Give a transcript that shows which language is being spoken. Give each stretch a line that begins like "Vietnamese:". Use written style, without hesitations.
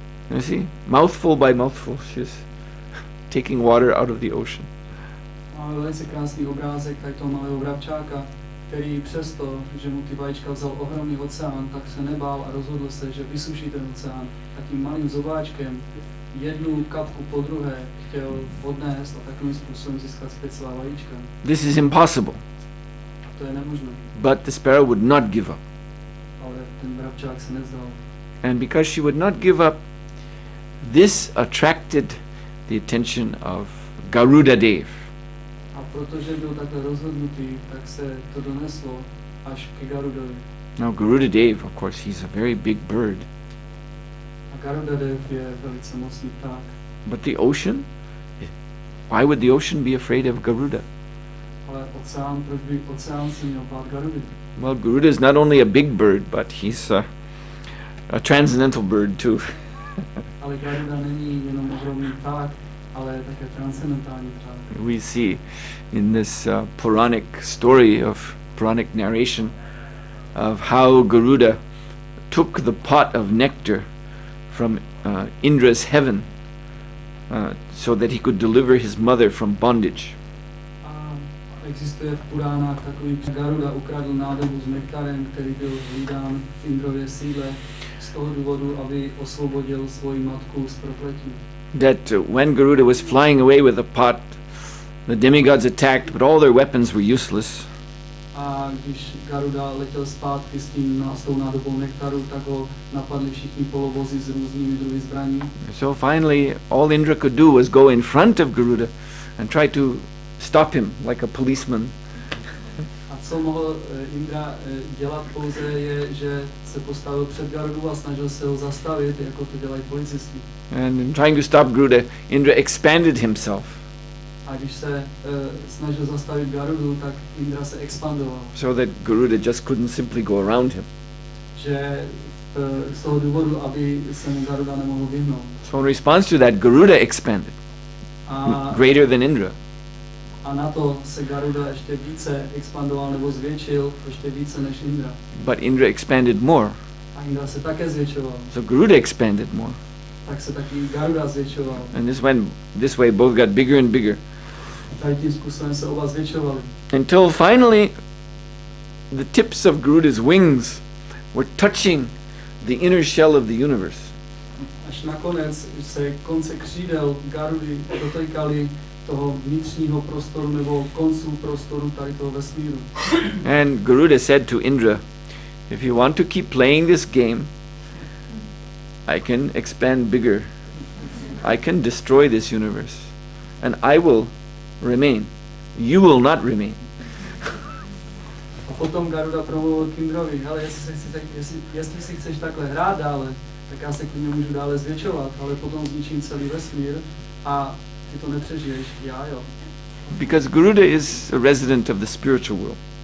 English: You see, mouthful by mouthful, she's taking water out of the ocean.
Czech: Máme velice krásný obrázek tady toho malého vrabčáka, který přesto, že mu ty vajíčka vzal ohromný oceán, tak se nebál a rozhodl se, že vysuší ten oceán. Takým malým zobáčkem jednu kapku po druhé chtěl odnést a takovým způsobem získat zpět svá vajíčka.
English: This is impossible.
Czech: To je nemožné.
English: But the sparrow would not give up.
Czech: Ale ten vrabčák se nezdal.
English: And because she would not give up, this attracted the attention of Garuda Dev.
Czech: A protože byl takhle rozhodnutý, tak se to doneslo až ke Garudovi.
English: Now Garuda Dev, of course, he's a very big bird.
Czech: A Garuda Dev je velice mocný pták.
English: But the ocean? Why would the ocean be afraid of Garuda?
Czech: Ale oceán, proč by oceán se měl bát Garudy?
English: Well, Garuda is not only a big bird, but he's a transcendental bird too.
Czech: Ale Garuda není jenom ohromný pták, ale také transcendentální pták.
English: We see in this Puranic story of Puranic narration of how Garuda took the pot of nectar from Indra's heaven so that he could deliver his mother from bondage.
Czech: A existuje v Puránách takový, že Garuda ukradl nádobu s nektarem, který byl hlídán v Indrově sídle z toho důvodu, aby osvobodil svoji matku z prokletí.
English: That when Garuda was flying away with the pot, the demigods attacked, but all their weapons were useless.
Czech: A když Garuda letěl zpátky s tou nádobou nektaru, tak ho napadli všichni polovozy s různými druhy zbraní.
English: So finally, all Indra could do was go in front of Garuda and try to stop him like a policeman.
Czech: A Co mohl Indra dělat pouze je, že se postavil před Garudu a snažil se ho zastavit, jako to dělají policisti.
English: And in trying to stop Garuda, Indra expanded himself.
Czech: A když se snažil zastavit Garudu, tak Indra se expandoval.
English: So that Garuda just couldn't simply go around him.
Czech: Že z toho důvodu, aby se mu Garuda nemohl vyhnout.
English: So in response to that, Garuda expanded, greater than Indra.
Czech: A na to se Garuda ještě více expandoval nebo zvětšil, ještě více než Indra.
English: But Indra expanded more.
Czech: A Indra se také zvětšoval.
English: So Garuda expanded more.
Czech: Tak se taky Garuda zvětšoval.
English: And this way both got bigger and bigger.
Czech: Tady tím způsobem se oba zvětšovali.
English: Until finally the tips of Garuda's wings were touching the inner shell of the universe.
Czech: Až nakonec se konce křídel Garudy dotýkaly toho vnitřního prostoru nebo konců prostoru tady toho vesmíru.
English: And Garuda said to Indra, if you want to keep playing this game, I can expand bigger. I can destroy this universe. And I will remain. You will not remain.
Czech: A potom Garuda promluvil k Indrovi, hele, jestli si chceš takhle hrát dále, tak já se klidně můžu dále zvětšovat, ale potom zničím celý vesmír a ty to nepřežiješ, já jo.
English: Because Garuda is a resident of the spiritual world.